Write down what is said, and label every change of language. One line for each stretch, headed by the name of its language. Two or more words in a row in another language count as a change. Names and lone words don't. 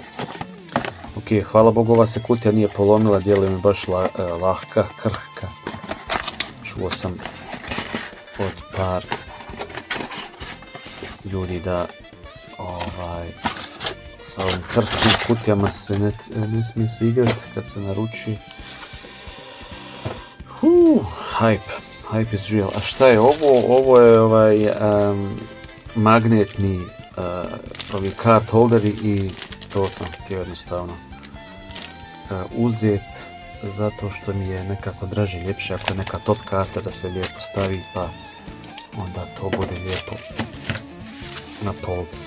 Bosnian: Ok, hvala Bogu, ova se kutija nije polomila, djeluje mi baš lahka, krhka. Čuo sam od par ljudi da sa ovim krhkim kutijama se ne smije se igrati kad se naruči.
English: Hype is real.
Bosnian: A šta je ovo? Ovo je magnetni ovi
English: card holderi
Bosnian: i to sam htio jednostavno uzeti zato što mi je nekako draže, ljepše ako je neka top karta da se lijepo stavi, pa onda to bude lijepo na polci.